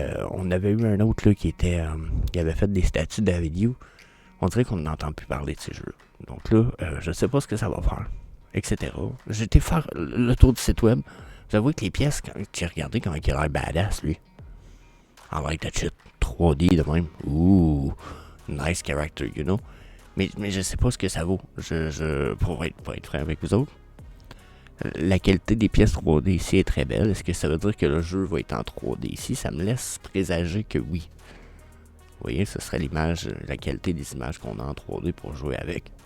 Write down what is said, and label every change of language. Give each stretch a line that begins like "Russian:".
French: On avait eu un autre là, qui avait fait des statues d'Avidio. On dirait qu'on n'entend plus parler de ces jeux. Donc là, je sais pas ce que ça va faire, etc. J'ai été faire le tour du site web. Vous avouez que les pièces, quand j'ai regardé comment il a l'air badass, lui.
English: I like that shit.
French: 3D de même.
English: Ouh, nice character, you know.
French: Mais je sais pas ce que ça vaut. Pour être franc avec vous autres. La qualité des pièces 3D ici est très belle. Est-ce que ça veut dire que le jeu va être en 3D ici? Ça me laisse présager que oui. Vous voyez, ce serait l'image, la qualité des images qu'on a en 3D pour jouer avec.